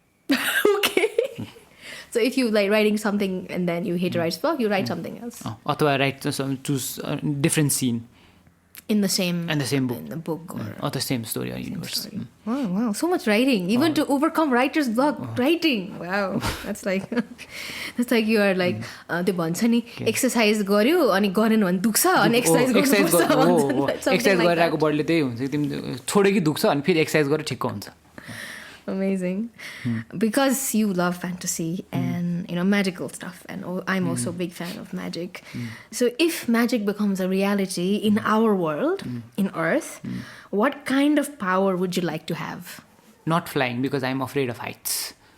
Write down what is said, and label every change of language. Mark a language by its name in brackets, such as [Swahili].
[English] Okay. So if you like writing something and then you hit writer's block, you write something else. Or I choose a different scene. In the same book. In the book or the same story or universe. Wow, so much writing. Even to overcome writer's block, writing. Wow. That's like you are like [Nepali] त्यो भन्छ नि exercise गर्यो अनि गरेन भने दुख्छ अनि exercise गर्नुपर्छ. एक्सरसाइज गरिरहेको बडीले त्यही हुन्छ तिमी छोड्यो कि दुख्छ अनि फेरि एक्सरसाइज गरेर ठिक्क हुन्छ. [English] Amazing. Because you love fantasy and magical stuff, and I'm also a big fan of magic. So if magic becomes a reality in our world, in Earth, what kind of power would you like to have? Not flying, because I'm afraid of heights.